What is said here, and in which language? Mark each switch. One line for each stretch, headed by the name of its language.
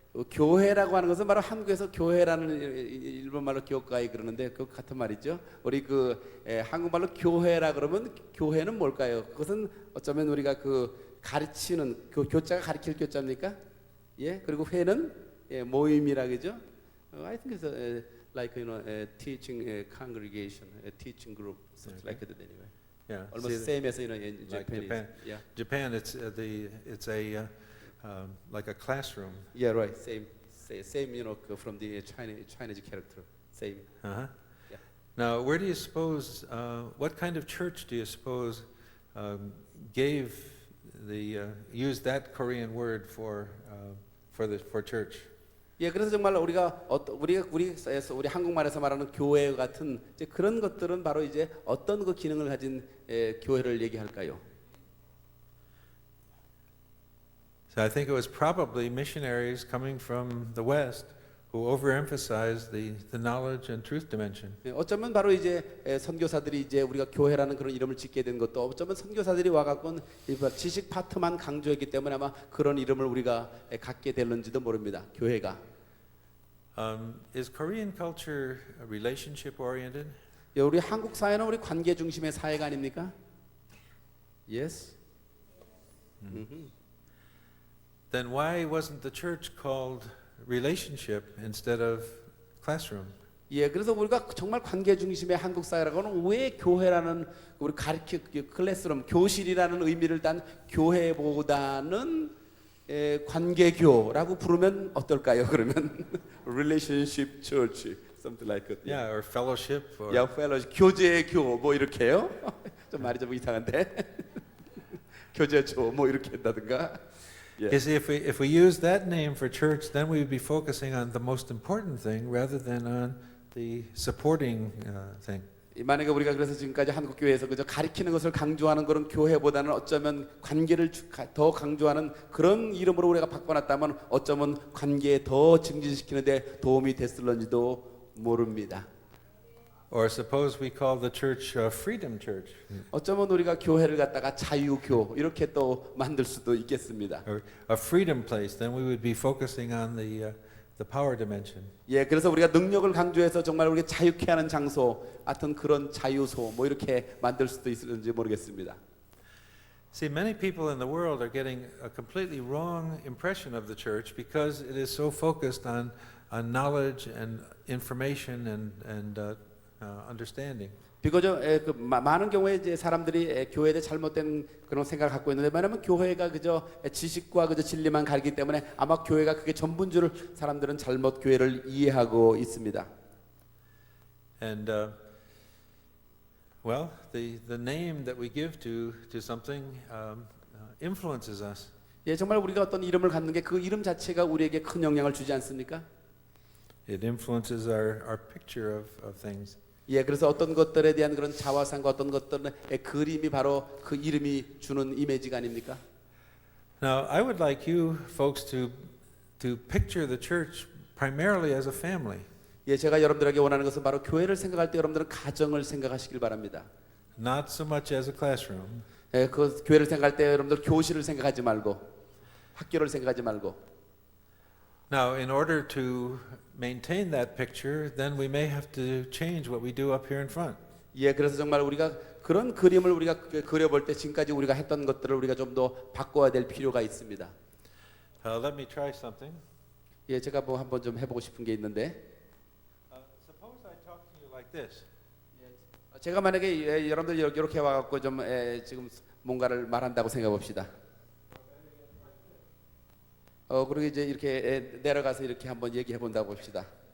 Korean: 교회라고 하는 것은 바로 한국에서 교회라는 일본말로 교과이 그러는데 그 같은 말이죠. 우리 한국말로 교회라 그러면 교회는 뭘까요? 그것은 어쩌면 우리가 그 가르치는 그 교자가 가르칠 교자입니까? 예, 그리고 회는 예, 모임이라 그죠?
English: I think it's like a teaching congregation, a teaching group, something like that anyway. Yeah. Almost same as in like Japanese. Japan. Yeah, Japan, it's a like a classroom. yeah, right. Same. From the Chinese character. Same. Uh-huh. Yeah. Now, where do you suppose? What kind of church do you suppose gave used that Korean word for church?
Korean: 예, 그래서 정말 우리가 우리 한국말에서 말하는 교회 같은 이제 그런 것들은 바로 이제 어떤 그 기능을 가진 교회를 얘기할까요?
English: So I think it was probably missionaries coming from the West who overemphasized the knowledge and truth dimension.
Korean: 예, 어쩌면 바로 이제 선교사들이 이제 우리가 교회라는 그런 이름을 짓게 된 것도 어쩌면 선교사들이 와갖고 지식 파트만 강조했기 때문에 아마 그런 이름을 우리가 갖게 될는지도 모릅니다. 교회가.
English: Is Korean culture relationship oriented?
Korean: 예, 우리 한국 사회는 우리 관계 중심의 사회가 아닙니까?
English: Yes. Then why wasn't the church called relationship instead of classroom?
Korean: 예, 그래서 우리가 정말 관계 중심의 한국 사회라고는 왜 교회라는 우리 클래스룸, 교실이라는 의미를 딴 교회보다는 관계교라고 부르면 어떨까요? 그러면
English: relationship church, something like that. Yeah, or fellowship, or
Korean: 야, fellowship, 교제교 뭐 이렇게요? 좀 말이 좀 이상한데 교제조 뭐 이렇게 한다든가.
English: You see, if we use that name for church, then we would be focusing on the most important thing rather than on the supporting thing.
Korean: 만약에 우리가 그래서 지금까지 한국 교회에서 그저 가리키는 것을 강조하는 그런 교회보다는 어쩌면 관계를 더 강조하는 그런 이름으로 우리가 바꿔놨다면 어쩌면 관계에 더 증진시키는데 도움이 됐을런지도 모릅니다.
English: Or suppose we call the church Freedom Church,
Korean: 어쩌면 우리가 교회를 갖다가 자유교 이렇게 또 만들 수도 있겠습니다.
English: or a freedom place. Then we would be focusing on the power dimension.
Korean: 예, 그래서 우리가 능력을 강조해서 정말 우리가 자유케 하는 장소, 하여튼 그런 자유소 뭐 이렇게 만들 수도 있을지 모르겠습니다.
English: See, many people in the world are getting a completely wrong impression of the church because it is so focused on knowledge and information and understanding.
Korean: 비교적 많은 경우에 이제 사람들이 교회에 대해 잘못된 그런 생각을 갖고 있는데 왜냐하면 교회가 그저 지식과 그저 진리만 가르기 때문에 아마 교회가 그게 전부인 줄 사람들은 잘못 교회를 이해하고 있습니다.
English: And well, the name that we give to something influences us.
Korean: 예, 정말 우리가 어떤 이름을 갖는 게 그 이름 자체가 우리에게 큰 영향을 주지 않습니까?
English: It influences our picture of things.
Korean: 예, 그래서 어떤 것들에 대한 그런 자화상과 어떤 것들의 그림이 바로 그 이름이 주는 이미지가 아닙니까?
English: Now, I would like you folks to picture the church primarily as a family.
Korean: 예, 제가 여러분들에게 원하는 것은 바로 교회를 생각할 때 여러분들은 가정을 생각하시길 바랍니다.
English: Not so much as a classroom.
Korean: 예, 그 교회를 생각할 때 여러분들 교실을 생각하지 말고 학교를 생각하지 말고.
English: Now, in order to maintain that picture, then we may have to change what we do up here in front.
Korean: 예, 그래서 정말 우리가 그런 그림을 우리가 그려볼 때 지금까지 우리가 했던 것들을 우리가 좀 더 바꿔야 될 필요가 있습니다.
English: Let me try something.
Korean: 예, 제가 뭐 한번 좀 해보고 싶은 게 있는데.
English: Suppose I talk to you like this.
Korean: 제가 만약에 여러분들 이렇게 와갖고 좀 지금 뭔가를 말한다고 생각해봅시다. 그리고 이제 이렇게 내려가서 이렇게 한번 얘기해 본다고 봅시다.